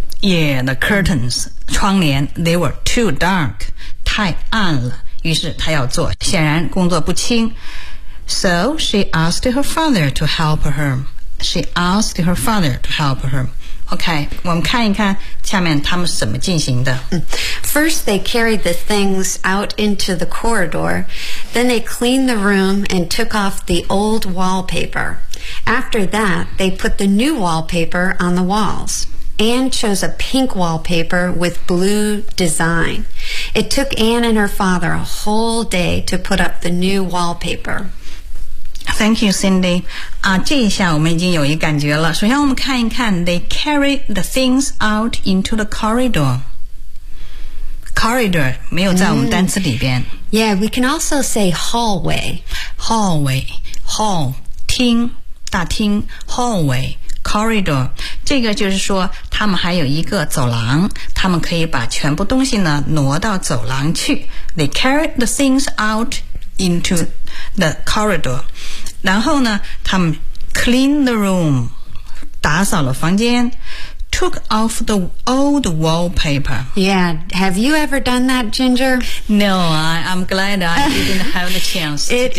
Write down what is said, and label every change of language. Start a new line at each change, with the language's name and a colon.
English: Yeah, the curtains,
Chinese: 窗帘
English: they were too dark,
Chinese: 太暗了，于是他要做，显然工作不轻。
English: So she asked her father to help her. She asked her father to help her.
Chinese: OK, 我们看一看下面他们怎么进行的。
English: First, they carried the things out into the corridor. Then they cleaned the room and took off the old wallpaper. After that, they put the new wallpaper on the walls. Anne chose a pink wallpaper with blue design. It took Anne and her father a whole day to put up the new wallpaper. Thank you, Cindy.
Chinese: 这一下我们已经有一感觉了。首先我们看一看
English: they carry the things out into the corridor.
Chinese: Corridor, 没有在我们单词里边。
English: Yeah, we can also say hallway. Hallway, hall, 厅大厅 hallway, corridor.
Chinese: 这个就是说他们还有一个走廊他们可以把全部东西呢挪到走廊去。
English: They carry the things out into the corridor.
Chinese: 然后呢他们
English: clean the room
Chinese: 打扫了房间
English: took off the old wallpaper Yeah, have you ever done that, Ginger? No, I'm glad I didn't have the chance to do